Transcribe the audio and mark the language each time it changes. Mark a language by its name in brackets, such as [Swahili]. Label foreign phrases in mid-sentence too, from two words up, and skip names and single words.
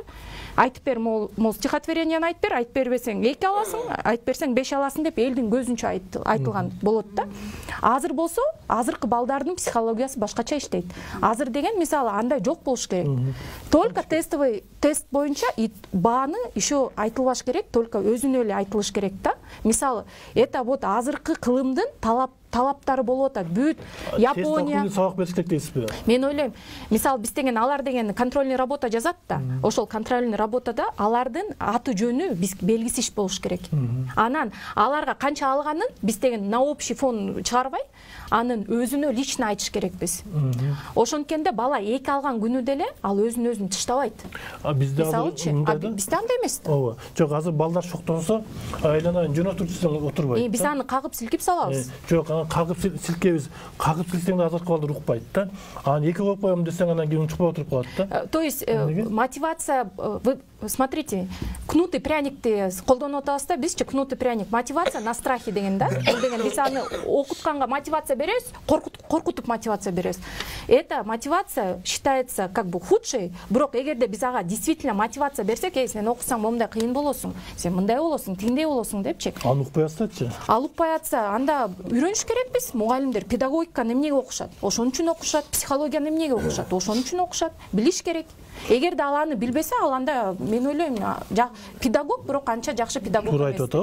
[Kyrgyz] Айтып бер, мол стихотворениени айтып бербесең 2 аласың, айтып берсең 5 аласың деп элдин көзүнчө айтылган болот да. Азыр болсо, азыркы балдардын психологиясы башкача иштейт. Азыр деген мисалы андай жок болуш керек. Только тест боюнча бааны еще айтылбаш керек, только өзүнө эле айтылыш керек да. Мисалы, [Russian] это вот [Kyrgyz] азыркы кылымдын талаптары болуп атат. Бүт Япония сабак бериш керек дейсизби? Мен ойлойм, мисалы биз деген алар деген [Russian] контрольный работа [Kyrgyz] жазат да. Ошол [Russian] контрольный работада [Kyrgyz] алардын аты жөнү биз белгисиш болуш керек. Анан аларга канча алганын биз деген [Russian] на общий фон [Kyrgyz] чыгарбай, анын өзүнө лично айтыш керекпиз. Ошонткенде бала 2 алган күнү деле ал өзүн тыштабайт. Бизде бизде андай эмес да. Ооба. Жок, азыр балдар шоктонсо, айланайын жөнөтүп турсаң отурбайт. Биз аны кагып силкип салабыз. Жок, кагып силкебиз. Кагып силсең да азыркы балдар укпайт да. Анан 2 окуп коем десең анан кийин учпай отуруп калат да. [Russian] То есть мотивация, вы смотрите, кнут и пряникти [Kyrgyz] колдонуп атабыз да, бизчи [Russian] кнут и пряник, мотивация на страхе [Kyrgyz] деген да. Бул деген биз аны окутканга мотивация беребиз, коркутуп мотивация беребиз. [Russian] Эта мотивация считается как бы худшей, [Kyrgyz] бирок эгерде биз ага действительно мотивация берсек, сен окусаң момундай кыйын болосуң, сен мындай болосуң, тиңдей болосуң депчи. Аны укпай атсачы. Ал укпай атса, анда үйрөнүш керекпиз. Мугалимдер педагогиканы эмнеге окушат? Ошон үчүн окушат. Психологияны эмнеге окушат? Ошон үчүн окушат. Билиш керек. Эгерде ал аны билбесе, ал анда мен ойлойм, педагог, бирок анча жакшы педагог эмес.